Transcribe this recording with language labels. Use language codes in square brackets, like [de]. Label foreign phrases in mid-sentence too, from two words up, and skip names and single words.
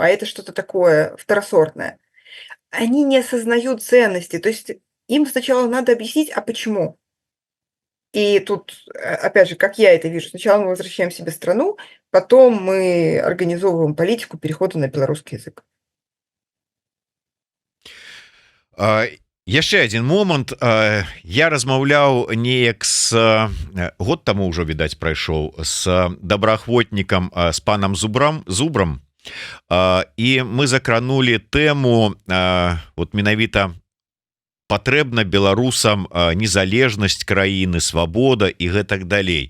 [ru] А это что-то такое второсортное. Они не осознают ценности, то есть им сначала надо объяснить, а почему. И тут, опять же, как я это вижу, сначала мы возвращаем себе страну, потом мы организовываем политику перехода на белорусский язык. [be] Яшчэ один момант, я размаўляў неяк с год таму ўжо відаць прайшоў с добраахвотнікам, с панам зубрам, і мы закранули тэму вот менавіта патрэбна беларусам незалежнасць краіны, свабода і гэтак далей.